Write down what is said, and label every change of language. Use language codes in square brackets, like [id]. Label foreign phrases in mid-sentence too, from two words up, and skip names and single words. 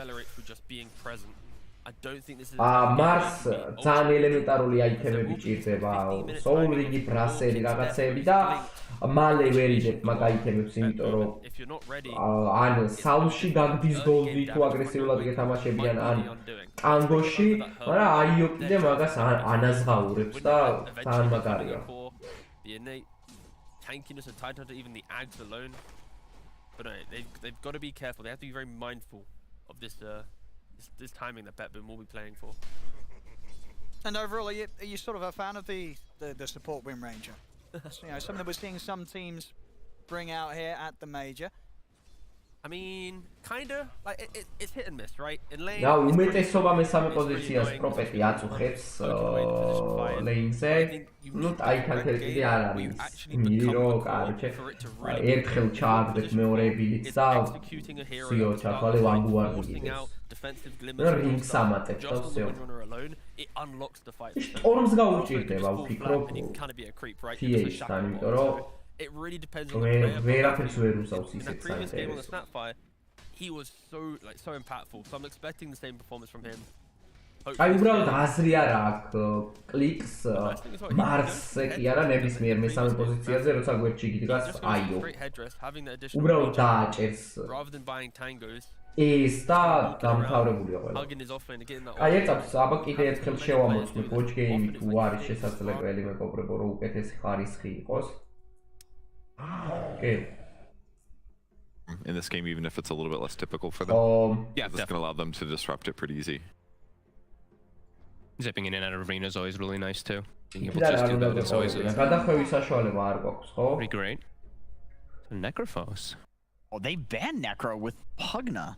[ka] მარს ძალიან ელემენტარული აიტემები ჭირდება, soul ring-ი, ბრასელი, რაღაცეები და მალე ვერ იდებ მაგ აიტემებს, იმიტომ რომ ან საულში გაგდის გოლდი თუ აგრესიულად გეთამაშებიან ან ტანგოში, მაგრამ აიო კიდე მაგას ანაზღაურებს და ძალიან მაგარია. [en] Tankiness of Tidehunter, even the Ags alone. But no, they've got to be careful. They have to be very mindful of this timing that BetBoom will be playing for. And overall, are you sort of a fan of the support Wind Ranger? You know, something that we're seeing some teams bring out here at the major. I mean, kinda like it's hit and miss, right? In lane. [ka] და უმეტესობა მესამე პოზიციას პროპეტი აწუხებს ლეინზე. ნუ Tidehunter კიდე არ არის. მირო, კარჩე. ერთხელ ჩააგდეთ მეორეებილიც და სიო ჩახვალე ვანგუარდი. [en] Defensive glimmer. [ka] რინგს ამატებს და всё. [en] It unlocks the fight. [ka] ორმს გაუჭირდება ვფიქრობ. TA-სთან, იმიტომ რომ [en] it really depends on the player. [ka] ვერაფერს ვერ უსავს [en] In the [ka] ისეთ [en] previous game on the [ka] საინტერესო. [en] Snapfire, he was so impactful. So I'm expecting the same performance from him. [ka] აი უბრალოდ აზრი არა აქვს კლიკს მარსზე კი არა ნებისმიერ მესამე პოზიციაზე როცა გვერდში გიდგას აიო უბრალოდ დააჭერს [en] rather than buying tangos. [ka] ეს და დამთავრებულია ყველა. აი ეცავს აბა კიდე ერთხელ შევამოწმოთ [en] watch game [ka] თუ არის შესაძლებელი მეგობრებო რომ უკეთესი ხარისხი იყოს. კი. [en] in this game, even if it's a little bit less typical for them. Yeah, it's gonna allow them to disrupt it pretty easy. Zipping in and out of arena is always really nice too. Being able to just do that is always pretty great. So Necrophos. Oh, they banned Necro with Pugna.